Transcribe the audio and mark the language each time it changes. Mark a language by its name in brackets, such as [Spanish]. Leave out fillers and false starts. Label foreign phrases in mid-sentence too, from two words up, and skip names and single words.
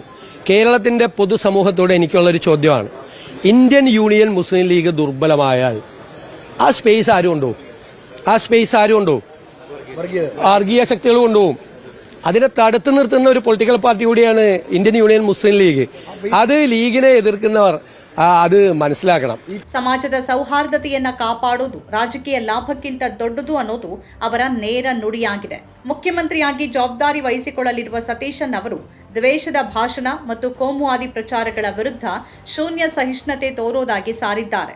[Malayalam] കേരളത്തിന്റെ പൊതുസമൂഹത്തോട് എനിക്കുള്ളൊരു ചോദ്യമാണ്, ഇന്ത്യൻ യൂണിയൻ മുസ്ലിം ലീഗ് ദുർബലമായാൽ ആ സ്പേസ് ആരും കൊണ്ടുപോകും? വർഗീയ ശക്തികൾ കൊണ്ടുപോകും. അതിനെ തടുത്തു നിർത്തുന്ന ഒരു [English] political party [Malayalam] കൂടിയാണ് ഇന്ത്യൻ യൂണിയൻ മുസ്ലിം ലീഗ്. അത് ലീഗിനെ എതിർക്കുന്നവർ അത് മനസ്സിലാകണം. [Kannada] ಸಮಾಜದ ಸೌಹಾರ್ದತೆಯನ್ನ ಕಾಪಾಡೋದು ರಾಜಕೀಯ ಲಾಭಕ್ಕಿಂತ ದೊಡ್ಡದು ಅನ್ನೋದು ಅವರ ನೇರ ನುಡಿಯಾಗಿದೆ. ಮುಖ್ಯಮಂತ್ರಿಯಾಗಿ ಜವಾಬ್ದಾರಿ ವಹಿಸಿಕೊಳ್ಳಲಿರುವ ಸತೀಶನ್ ಅವರು ದ್ವೇಷದ ಭಾಷಣ ಮತ್ತು ಕೋಮುವಾದಿ ಪ್ರಚಾರಗಳ ವಿರುದ್ಧ ಶೂನ್ಯ ಸಹಿಷ್ಣುತೆ ತೋರೋದಾಗಿ ಸಾರಿದ್ದಾರೆ.